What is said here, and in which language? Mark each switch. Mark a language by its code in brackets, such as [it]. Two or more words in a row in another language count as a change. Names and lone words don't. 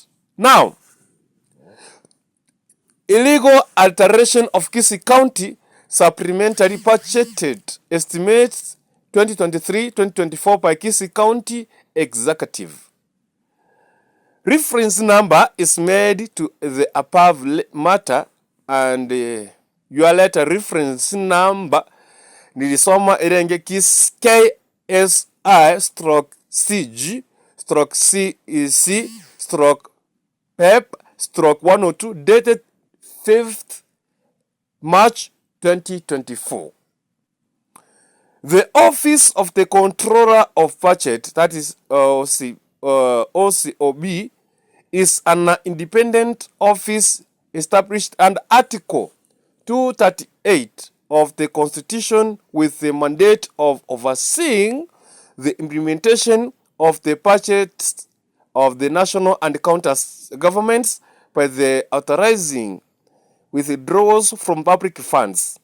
[en] Now, illegal alteration of Kisi County supplementary budgeted estimates 2023-2024 by Kisi County Executive. Reference number is made to the above matter, and your letter reference number nilisoma irenge KSI/CG/PEP/102 dated 5th March 2024. The Office of the Controller of Budget, that is OCOB, is an independent office established under Article 238 of the Constitution with the mandate of overseeing the implementation of the budgets of the national and county governments by the authorizing withdrawals from public funds.